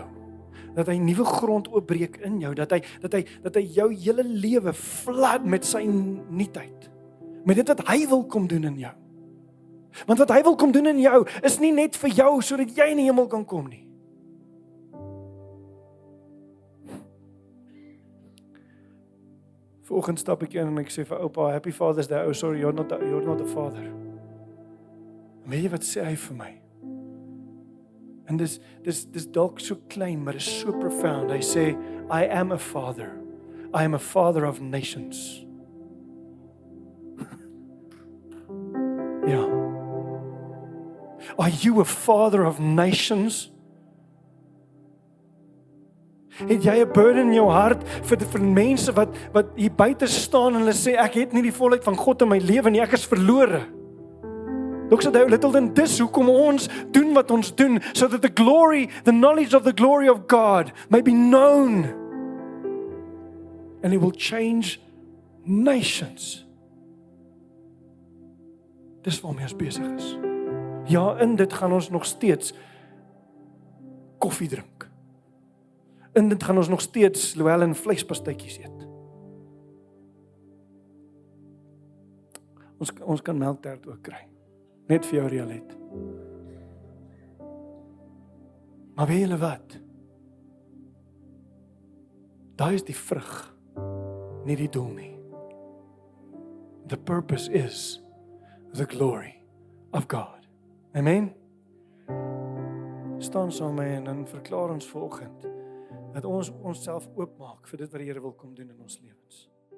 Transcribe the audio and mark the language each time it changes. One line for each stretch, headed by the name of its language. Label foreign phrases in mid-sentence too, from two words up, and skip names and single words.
Afrikaans: Dat hy nuwe grond oopbreek in jou, dat hy jou hele lewe flood met sy nuutheid. Met dit wat hy wil kom doen in jou. Want wat hy wil kom doen in jou is nie net vir jou sodat jy in die hemel kan kom nie. Vanoggend stap ek in en ek sê vir oupa,
English: Happy Father's Day. Oh sorry, you're not the father.
Afrikaans: En weet jy wat sê hy vir my? En dis dalk so klein, maar is so profound. Hy sê,
English: I am a father. I am a father of nations.
Afrikaans: Ja.
English: Are you a father of nations?
Afrikaans: Het jy 'n burden in jou hart vir mense wat hier buite staan en hulle sê, ek het nie die volheid van God in my lewe nie, ek is verlore. Dr. Littleton, dis hoekom ons doen wat ons doen,
English: so that the knowledge of the glory of God may be known. And it will change nations.
Afrikaans: Dis waarmee ons besig is. Ja, in dit gaan ons nog steeds koffie drink. In dit gaan ons nog steeds Llewellyn vleispastytjies eet. Ons kan melktert ook kry. Net vir jou Rialet. Maar weet julle wat? Daai is die vrug, nie die doel nie.
English: The purpose is the glory of God.
Afrikaans: Amen? Staan saam met my en dan verklaar ons vanoggend dat ons onsself oopmaak vir dit wat die Here wil kom doen in ons lewens.